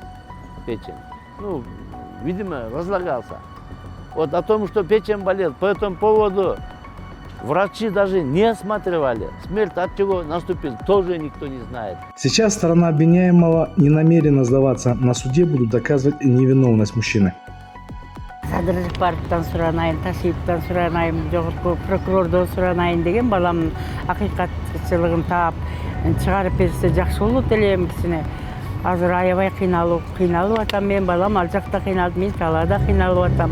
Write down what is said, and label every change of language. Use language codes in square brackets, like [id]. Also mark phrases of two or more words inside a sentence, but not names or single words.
[ru] Ну, видимо, разлагался. Вот о том, что печень болел, по этому поводу врачи даже не осматривали. Смерть от чего наступила, тоже никто не знает. Сейчас сторона обвиняемого не намерена сдаваться. На суде будут доказывать невиновность мужчины. [ky] Садыржып барыптан суранайын, Ташиевтан суранайын, жогорку прокурордон суранайын деген баламдын акыйкатчылыгын таап чыгарып берсе жакшы болот элем кичине. Азыр аябай кыйналып атам мен, балам ал жакта кыйналып, мен талаада кыйналып атам.